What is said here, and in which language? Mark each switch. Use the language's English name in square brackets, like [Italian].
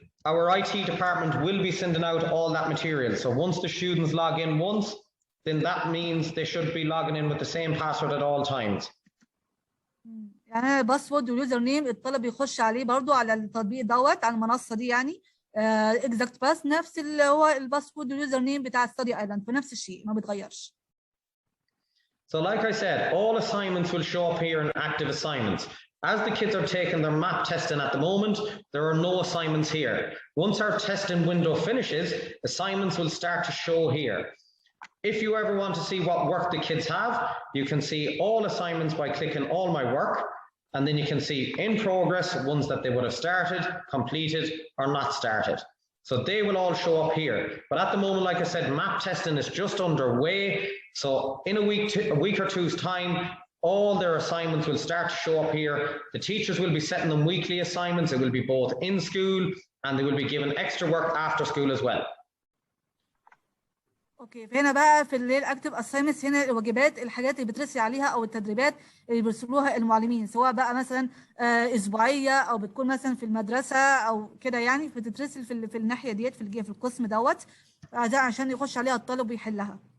[English] Our IT department will be sending out all that material. So once the students log in once, then that means they should be logging in with the same password at all times. [Arabic] يعني الباسورد واليوزر نيم الطالب يخش عليه برضو على التطبيق دوت على المنصه دي يعني اكزاكت باس نفس اللي هو الباسورد واليوزر نيم بتاع ستادي ايلاند فنفس الشيء ما بيتغيرش. [English] So like I said, all assignments will show up here in active assignments. As the kids are taking their map testing at the moment, there are no assignments here. Once our testing window finishes, assignments will start to show here. If you ever want to see what work the kids have, you can see all assignments by clicking all my work, and then you can see in progress ones that they would have started, completed, or not started. So they will all show up here. But at the moment, like I said, map testing is just underway. So in a week or two's time, all their assignments will start to show up here. The teachers will be setting them weekly assignments. It will be both in school and they will be given extra work after school as well. [Arabic] اوكي فهنا بقى في اللي الاكتف اساينمنتس هنا الواجبات الحاجات اللي بترسي عليها او التدريبات اللي بيرسلوها المعلمين سواء بقى مثلا اسبوعيه او بتكون مثلا في المدرسه او كده يعني بتترسل في الناحيه ديت في القسم دوت عشان يخش عليها الطالب ويحلها.